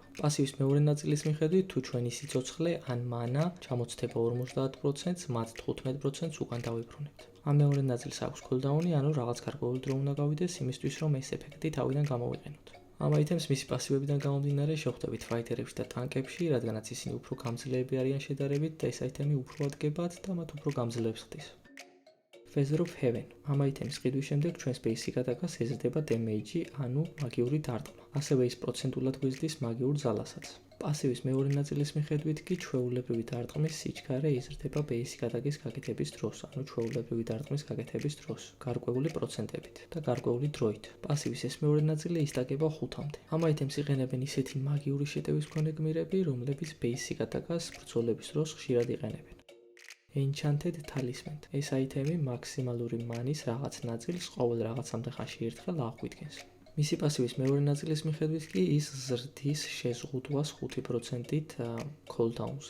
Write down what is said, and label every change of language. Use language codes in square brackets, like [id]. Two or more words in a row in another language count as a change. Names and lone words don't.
[ka] პასივის მეორე ნაწილის მიხედვით, თუ ჩვენი სიცოცხლე ან მანა ჩამოცდება 50%-ს, მათ 15%-ს უკან დავიბრუნებთ. ამ მეორე ნაწილს აქვს cooldown-ი, ანუ რაღაც გარკვეული დრო უნდა გავიდეს იმისთვის, რომ ეს ეფექტი თავიდან გამოვიყენოთ. ამ აიტემს მისი პასივებიდან გამომდინარე შევხვდებით ფაითერებში და ტანკებში, რადგანაც ისინი უფრო გამძლეები არიან შედარებით და ეს აიტემი უფრო ადგებათ და მათ უფრო გამძლეებს ხდის. Feather of Heaven. ამ აიტემის ყიდვის შემდეგ ჩვენს [en] basic attack-ს [ka] ეზრდება damage-ი, ანუ მაგიური დარტყმა. ასევე ის პროცენტულად გვიზრდის მაგიურ ძალასაც. პასივის მეორე ნაწილის მიხედვით კი ჩვეულებრივი დარტყმის სიჩქარე იზრდება [en] basic attack-ის [ka] გაკეთების დროს, ანუ ჩვეულებრივი დარტყმის გაკეთების დროს, გარკვეული პროცენტებით და გარკვეული დროით. პასივის ეს მეორე ნაწილი ისტაკება 5-მდე. ამ აიტემს იყენებენ ისეთი მაგიური შეტევის მქონე გმირები, რომლებიც [en] basic attack-ს [ka] ბრძოლების დროს ხშირად იყენებენ. Enchanted Talisman. ეს აიტემი მაქსიმალური მანის რაღაც ნაწილს ყოველ რაღაცამდე ხანში ერთხელ აღგვიდგენს. მისი პასივის მეორე ნაწილის მიხედვით კი ის ზრდის შეზღუდვას 5%-ით cooldown-ზე.